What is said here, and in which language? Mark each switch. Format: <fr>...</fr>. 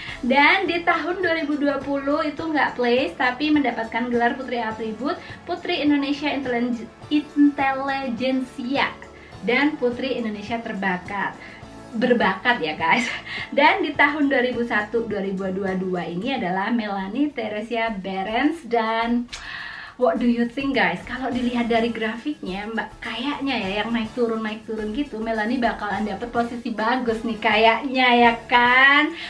<id>Dan di tahun 2020 itu nggak place tapi mendapatkan gelar Putri Atribut Putri Indonesia Intelligentsia dan Putri Indonesia berbakat ya guys. Dan di tahun 2001-2022 ini adalah Melanie Theresia Behrens. Dan</id> <en>what do you think guys?</en> <id>Kalau dilihat dari grafiknya, kayaknya ya yang naik turun gitu, Melanie bakalan dapet posisi bagus nih kayaknya ya kan.</id>